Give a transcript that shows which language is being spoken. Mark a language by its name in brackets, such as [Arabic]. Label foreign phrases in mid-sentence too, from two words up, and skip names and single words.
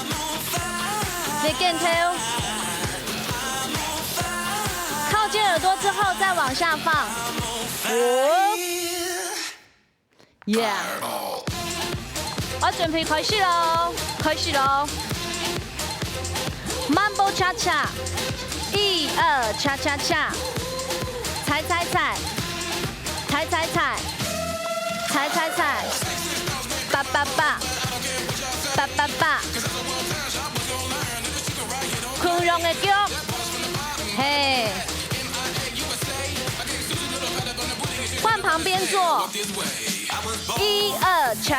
[Chinese] 你跟推，靠近耳朵之后再往下放。Yeah， 我準備開始咯，開始咯。Mambo cha cha， 1、2， cha cha cha，踩踩踩，踩踩踩，踩踩踩，叭叭叭，叭叭叭。空中的脚，嘿，换旁边做，1、2， 恰